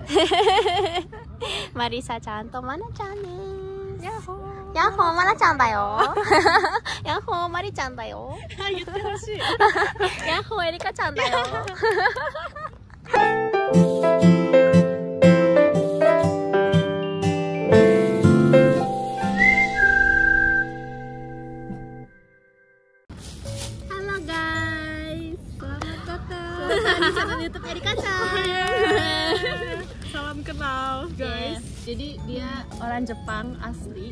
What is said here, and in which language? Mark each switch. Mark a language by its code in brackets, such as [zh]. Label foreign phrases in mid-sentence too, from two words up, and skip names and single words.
[ja] マリサちゃんとマナちゃんです。ヤッホー。ヤッホーマナちゃんだよ。ヤッホーマリちゃんだよ。言ってほしい。ヤッホーエリカちゃんだよ。 [id] Halo guys, selamat datang di channel YouTube Erika Chan. Salam kenal guys. Jadi dia orang Jepang asli.